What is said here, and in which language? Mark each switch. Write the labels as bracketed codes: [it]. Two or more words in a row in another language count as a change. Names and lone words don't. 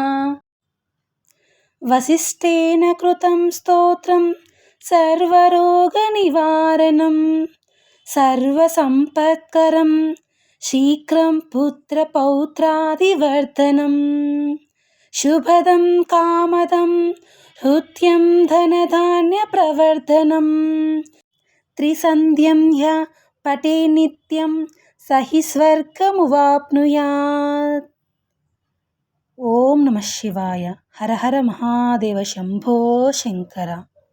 [sa] वसिष्ठेन कृतं स्तोत्रं सर्वरोगनिवारणं सर्वसम्पत्करं शीघ्रं पुत्रपौत्रादिवर्धनं शुभदं कामदं हृद्यं धनधान्यप्रवर्धनं त्रिसन्ध्यं ह्य पठे नित्यं स हि स्वर्गमुवाप्नुयात्। ఓం నమః శివాయ. హర హర మహాదేవ శంభో శంకర.